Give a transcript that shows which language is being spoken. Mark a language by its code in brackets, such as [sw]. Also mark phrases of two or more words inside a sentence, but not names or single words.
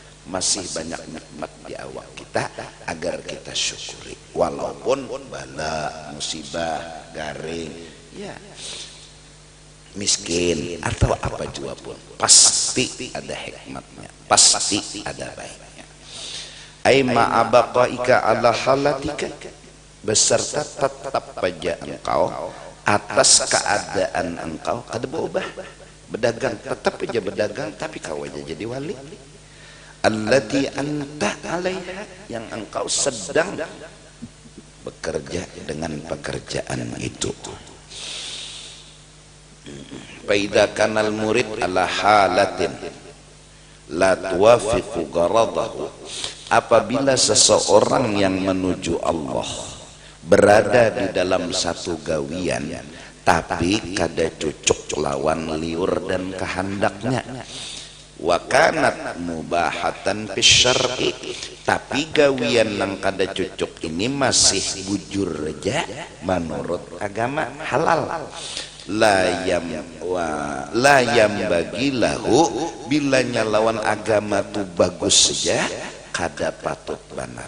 [bjn] Masih banyak nikmat di awak kita agar kita syukuri, walaupun bala, musibah, garing, ya miskin atau apa juga pun, pasti ada hikmatnya, pasti ada baiknya. [ar] أي مع إبقائك على حالتك, [bjn] beserta tetap pada engkau atas keadaan engkau kada berubah, berdagang tetap aja berdagang, tapi kau aja jadi wali. [ar] التي أنت عليها, [bjn] yang engkau sedang bekerja dengan pekerjaan itu. [ar] فإذا كان المريد على حالة لا توافق غرضه, [bjn] apabila seseorang yang menuju Allah berada di dalam satu gawian tapi kada cocok lawan liur dan kehendaknya, [ar] وكانت مباحة في الشرع, [bjn] tapi gawian nang kada cocok ini masih bujur aja menurut agama halal, [ar] لا ينبغي له, [bjn] bilanya lawan agama tu bagus saja kada patut benar.